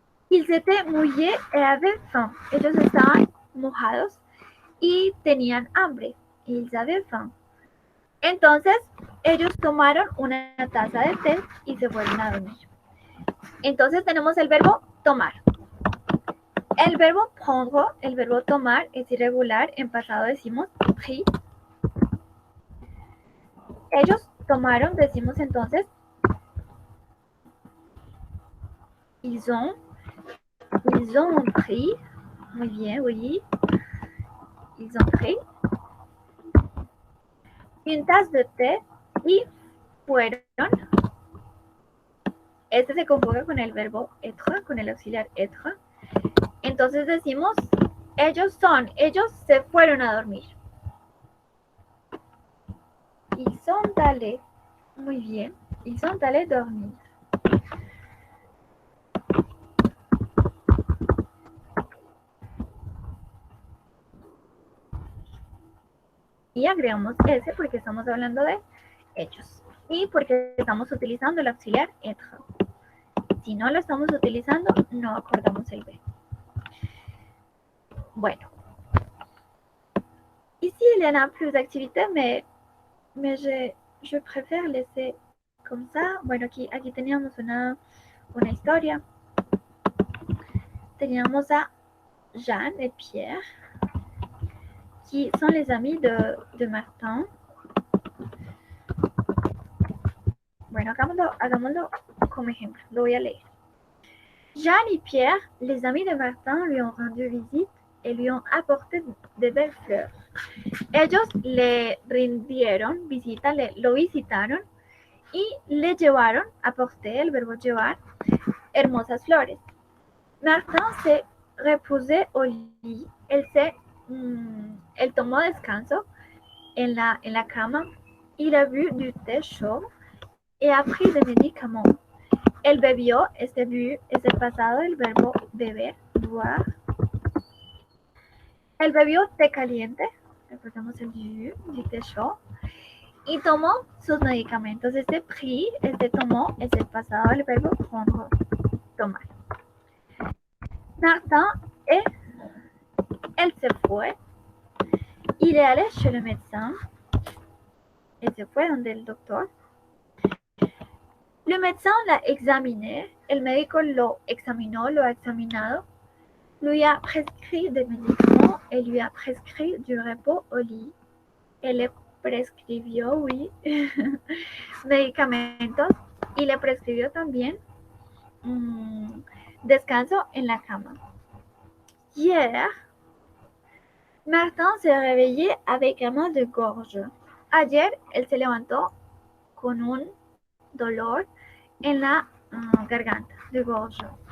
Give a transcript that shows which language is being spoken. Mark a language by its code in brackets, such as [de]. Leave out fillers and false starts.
[fr] Ils étaient mouillés et avaient faim. [es] Ellos estaban mojados y tenían hambre. [fr] Ils avaient faim. [es] Entonces, ellos tomaron una taza de té y se fueron a dormir. Entonces tenemos el verbo tomar. El verbo prendre, el verbo tomar es irregular. En pasado decimos pris. Ellos tomaron, decimos entonces [fr] ils ont pris. [es] Muy bien, oui. [fr] Ils ont pris une tasse de té [es] y fueron. Este se conjuga con el verbo être, con el auxiliar être. Entonces decimos, ellos se fueron a dormir. [fr] Ils sont allés. [es] Muy bien. [fr] Ils sont allés dormir. [es] Y agregamos ese porque estamos hablando de ellos. Y porque estamos utilizando el auxiliar être. Si no lo estamos utilizando, no acordamos el verbo. Bueno. [fr] Ici, il y en a plus d'activités, mais je préfère laisser comme ça. [es] Bueno, aquí teníamos una historia. Teníamos a [fr] Jeanne et Pierre, qui sont les amis de Martin. [es] Bueno, hagámoslo como ejemplo. Lo voy a leer. [fr] Jeanne et Pierre, les amis de Martin, lui ont rendu visite et lui ont apporté de belles fleurs. [es] Ellos le rindieron visita, lo visitaron y le llevaron, apporter, el verbo llevar, hermosas flores. [fr] Martin se reposait au lit. [es] Él tomó descanso en la cama. [fr] Il a bu du thé chaud et a pris des médicaments. [es] Él bebió, este bu es el pasado del verbo beber, boire. Él bebió té caliente, recordemos el [fr] du té chaud, [es] y tomó sus medicamentos. Este pris, este tomó, es el pasado del verbo prendre, tomar. Martin, él se fue. [fr] Il est allé chez le médecin. [es] Él se fue donde el doctor. [fr] Le médecin l'a examiné. [es] El médico lo examinó, lo ha examinado. [fr] Lui a prescrit des médicaments et lui a prescrit du repos au lit. [es] Él le prescribió, oui, medicamentos y le prescribió también descanso en la cama. [fr] Hier, Martin se réveillé avec un mal de gorge. [es] Ayer, él se levantó con un dolor en la garganta, [fr] de gorge.